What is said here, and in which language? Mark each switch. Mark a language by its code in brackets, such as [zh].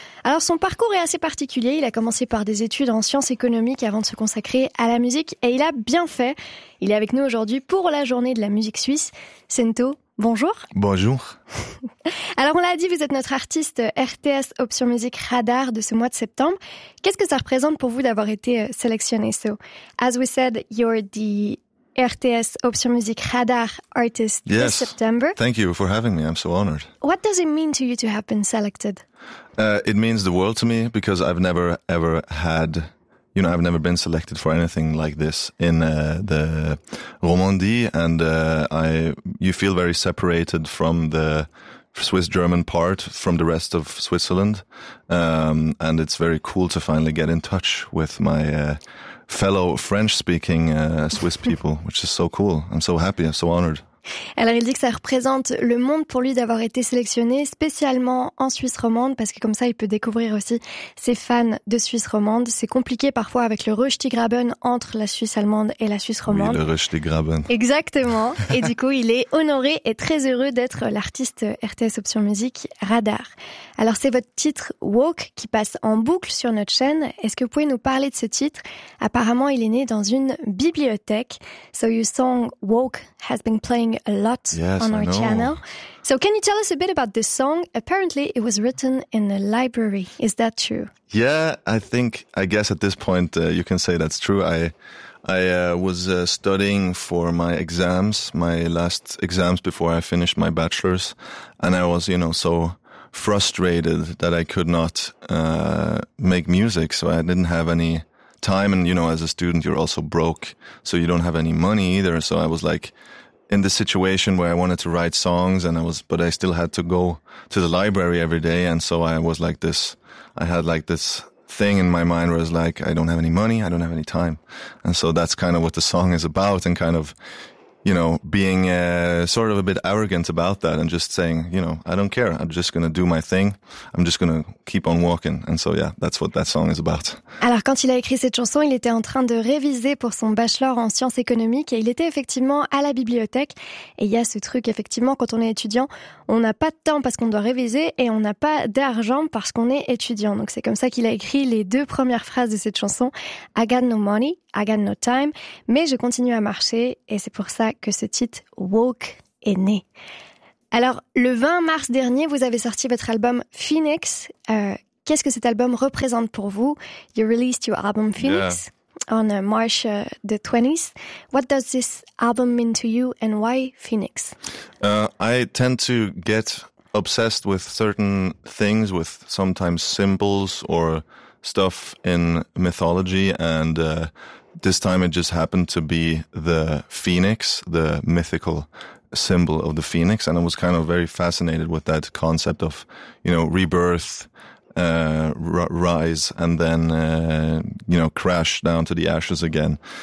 [fr] Alors son parcours est assez particulier, il a commencé par des études en sciences économiques avant de se consacrer à la musique, et il a bien fait. Il est avec nous aujourd'hui pour la journée de la musique suisse. Cento, bonjour. Bonjour. Alors, on l'a dit, vous êtes notre artiste RTS Option Musique Radar de ce mois de septembre. Qu'est-ce que ça représente pour vous d'avoir été sélectionné? [en] So, as we said, you're the RTS Option Musique Radar artist yes. this September. Thank you for having me. I'm so honored. What does it mean to you to have been selected? It means the world to me because I've never ever had, you know, I've never been selected for anything like this in the Romandie, and you feel very separated from the Swiss-German part, from the rest of Switzerland, and it's very cool to finally get in touch with my fellow French-speaking Swiss people, which is so cool. I'm so happy, I'm so honored. [fr] Alors il dit que ça représente le monde pour lui d'avoir été sélectionné spécialement en Suisse romande, parce que comme ça il peut découvrir aussi ses fans de Suisse romande. C'est compliqué parfois avec le Rüschtigraben entre la Suisse allemande et la Suisse romande. Oui, le Rüschtigraben. Exactement. Et du coup il est honoré et très heureux d'être l'artiste RTS Option Musique Radar. Alors c'est votre titre Walk qui passe en boucle sur notre chaîne. Est-ce que vous pouvez nous parler de ce titre? Apparemment il est né dans une bibliothèque. [en] So your song Walk has been played a lot yes, on our channel. So can you tell us a bit about this song? Apparently it was written in the library. Is that true? Yeah, I guess at this point you can say that's true. I was studying for my exams, my last exams before I finished my bachelor's, and I was, you know, so frustrated that I could not make music, so I didn't have any time, and you know, as a student you're also broke, so you don't have any money either. So I was like in the situation where I wanted to write songs, and but I still had to go to the library every day. And so I was like this, I had like this thing in my mind where it's like, I don't have any money, I don't have any time. And so that's kind of what the song is about, and kind of, you know, being sort of a bit arrogant about that and just saying, you know, I don't care, I'm just going to do my thing, I'm just going to keep on walking. And so, yeah, that's what that song is about. [fr] Alors, quand il a écrit cette chanson, il était en train de réviser pour son bachelor en sciences économiques et il était effectivement à la bibliothèque. Et il y a ce truc, effectivement, quand on est étudiant, on n'a pas de temps parce qu'on doit réviser et on n'a pas d'argent parce qu'on est étudiant. Donc, c'est comme ça qu'il a écrit les deux premières phrases de cette chanson. [en] I got no money, I got no time, [fr] mais je continue à marcher, et c'est pour ça que ce titre Walk est né. Alors, le 20 mars dernier, vous avez sorti votre album Phoenix. Qu'est-ce que cet album représente pour vous? [en] You released your album Phoenix yeah. on March the 20th. What does this album mean to you and why Phoenix? I tend to get obsessed with certain things, with sometimes symbols or stuff in mythology, and this time it just happened to be the phoenix, the mythical symbol of the phoenix, and I was kind of very fascinated with that concept of, you know, rebirth, rise, and then you know, crash down to the ashes again.